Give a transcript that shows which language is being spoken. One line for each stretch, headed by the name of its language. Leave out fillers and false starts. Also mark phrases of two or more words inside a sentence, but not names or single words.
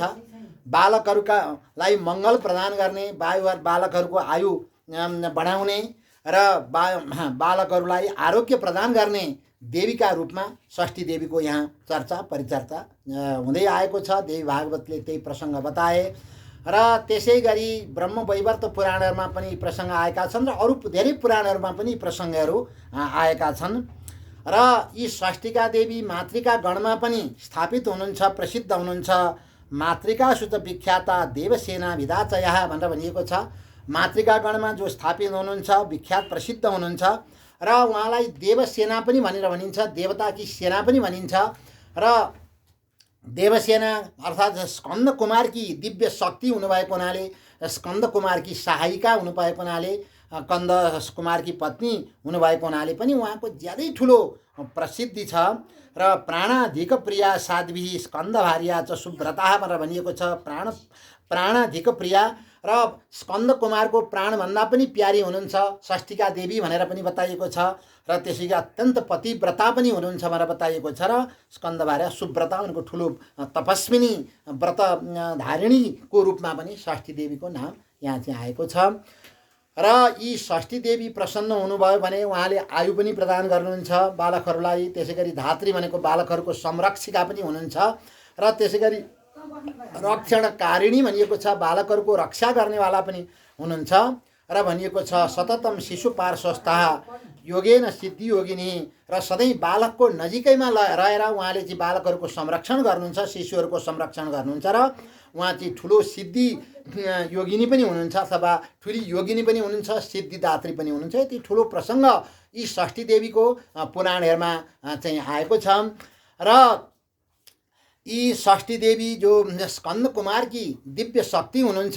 Nepali: बालकहरूलाई मङ्गल प्रदान गर्ने, बालकहरूको आयु बढाउने र बालकहरूलाई आरोग्य प्रदान गर्ने देवीका रूपमा षष्ठी देवीको यहाँ चर्चा परिचर्चा हुँदै आएको छ। देवी भागवतले त्यही प्रसङ्ग बताए र त्यसै गरी ब्रह्म वैवर्त पुराणहरूमा पनि प्रसङ्ग आएका छन् र अरू धेरै पुराणहरूमा पनि प्रसङ्गहरू आएका छन्। र यी षष्ठिका देवी मातृका गणमा पनि स्थापित हुनुहुन्छ, प्रसिद्ध हुनुहुन्छ।
Sanskrit: मातृकासु च विख्याता देवसेना विधाचयः
Nepali: भनेर भनिएको छ। मातृका गणमा जो स्थापित हुनुहुन्छ, विख्यात प्रसिद्ध हुनुहुन्छ र उहाँलाई देवसेना पनि भनेर भनिन्छ, देवताकी सेना पनि भनिन्छ। र देवसेना अर्थात् स्कन्द कुमारकी दिव्य शक्ति हुनुभएको हुनाले, स्कन्द कुमारकी सहायिका हुनुभएको हुनाले, स्कन्द कुमारकी पत्नी हुनुभएको हुनाले पनि उहाँको ज्यादै ठुलो प्रसिद्धि छ।
Sanskrit: र प्राणाधिक प्रिया साध्वी स्कन्द भार्या च सुव्रता
Nepali: भनेर भनिएको छ।
Sanskrit: प्राणाधिक प्रिया
Nepali: र स्कन्द कुमारको प्राणभन्दा पनि प्यारी हुनुहुन्छ षष्ठिका देवी भनेर पनि बताइएको छ। र त्यसैले अत्यन्त पतिव्रता पनि हुनुहुन्छ भनेर बताइएको छ। र
Sanskrit: स्कन्द भार्या सुव्रता
Nepali: उनको ठुलो तपस्विनी व्रत धारिणीको रूपमा पनि षष्ठी देवीको नाम यहाँ चाहिँ आएको छ। र यी षष्ठी देवी प्रसन्न हुनुभयो भने उहाँले आयु पनि प्रदान गर्नुहुन्छ बालकहरूलाई। त्यसैगरी धात्री भनेको बालकहरूको संरक्षिका पनि हुनुहुन्छ र त्यसैगरी रक्षणकारिणी भनिएको छ, बालकहरूको रक्षा गर्नेवाला पनि हुनुहुन्छ र भनिएको छ
Sanskrit: सततम शिशु पार्श्वस्थः योगेन सिद्धि योगिनी,
Nepali: र सधैँ बालकको नजिकैमा रहेर उहाँले चाहिँ बालकहरूको संरक्षण गर्नुहुन्छ, शिशुहरूको संरक्षण गर्नुहुन्छ र उहाँ चाहिँ ठुलो सिद्धि योगिनी पनि हुनुहुन्छ अथवा ठुली योगिनी पनि हुनुहुन्छ, सिद्धिदात्री पनि हुनुहुन्छ। यति ठुलो प्रसङ्ग यी षष्ठी देवीको पुराणहरूमा चाहिँ आएको छ र यी षष्ठी देवी जो स्कन्द कुमारकी दिव्य शक्ति हुनुहुन्छ।